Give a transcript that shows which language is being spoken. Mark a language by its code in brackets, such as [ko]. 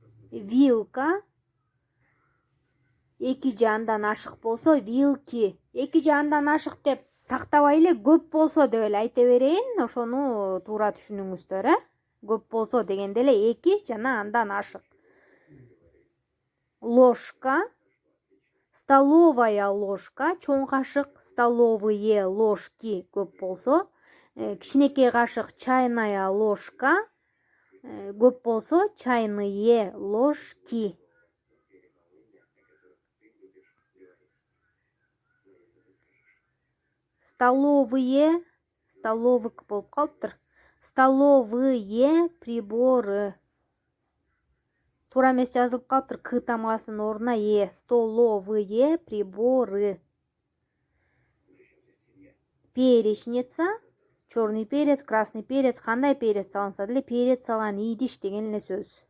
[ky] Вилка 2 же андан ашык болсо вилки. 2 же андан ашык деп тактабай эле көп болсо деп эле айта берейин, ошону туура түшүнүңүздөр, Көп болсо дегенде эле 2 жана андан ашык. [ru] Ложка, столовая ложка, [ky] чоң кашык, [ru] столовые ложки [ky] көп болсо, кичинекей кашык [ru] чайная ложка, [ky] көп болсо [ru] чайные ложки. Столовые, [ky] столовык болуп калыптыр. [ru] Столовые приборы. [ky] Туура эмес жазылып калыптыр, к тамгасынын ордуна е. [ru] Столовые приборы. Перечница, черный перец, красный перец, [ky] кандай перец салынса деле перец салган идиш деген эле сөз.